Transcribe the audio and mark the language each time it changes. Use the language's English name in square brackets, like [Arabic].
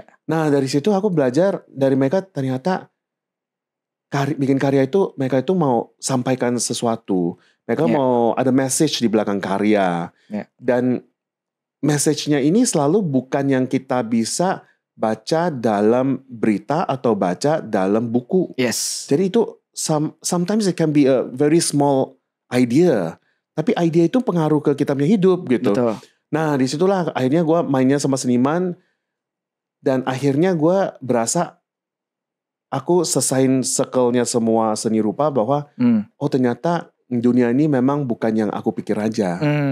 [Indonesian] Nah dari situ aku belajar dari mereka, ternyata bikin karya itu mereka itu mau sampaikan sesuatu. Mereka mau ada message di belakang karya. Dan message-nya ini selalu bukan yang kita bisa baca dalam berita atau baca dalam buku. [English] Yes. [Indonesian] Jadi itu [English] sometimes it can be a very small idea. [Indonesian] Tapi ide itu pengaruh ke kita punya hidup gitu. Betul. Nah disitulah akhirnya gue mainnya sama seniman. Dan akhirnya gue berasa aku selesaiin circle-nya semua seni rupa bahwa ternyata dunia ini memang bukan yang aku pikir aja.